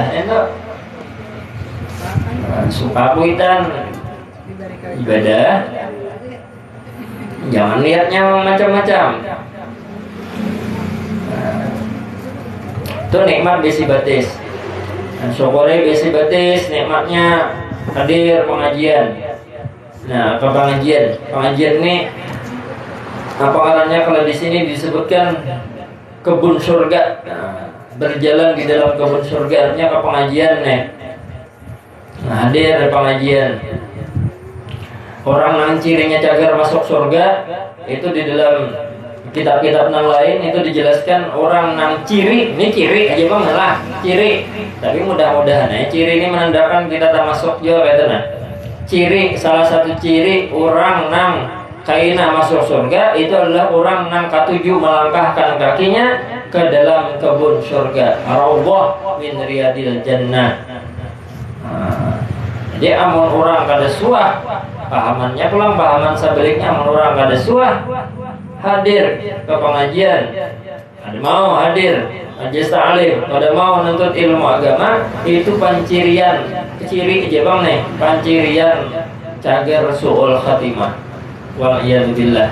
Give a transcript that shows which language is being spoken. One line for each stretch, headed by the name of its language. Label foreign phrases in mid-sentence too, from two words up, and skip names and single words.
Banjar: Itu suka kuitan ibadah.
Indonesian: Jangan lihatnya macam-macam.
Banjar: Itu nikmat besi batis. Syukuri besi batis nikmatnya hadir pengajian. Nah,
Indonesian: ke pengajian ini apa artinya kalau di sini disebutkan kebun surga. Nah, berjalan di dalam kebun surga artinya ke pengajian nih. Nah, hadir di pengajian.
Banjar: Orang yang cirinya cagar masuk surga itu di dalam kitab-kitab yang lain itu dijelaskan orang yang ciri, ini ciri aja bang lah ciri, tapi mudah-mudahan ya ciri ini menandakan kita termasuk juga kata nah. Ciri salah satu ciri orang yang kaina masuk surga itu adalah orang yang ketujuh melangkahkan kakinya ke dalam kebun surga.
Arabic: روضة من رياض الجنة.
Banjar: Jadi amun orang kada suah pahamannya pulang pahaman sebaliknya amun orang kada suah hadir ke pengajian, ada mau hadir majelis ta'lim, ada mau menuntut ilmu agama, itu pancirian ciri aja bang nih, pancirian cagar
Arabic: سوء الخاتمة والعياذ بالله.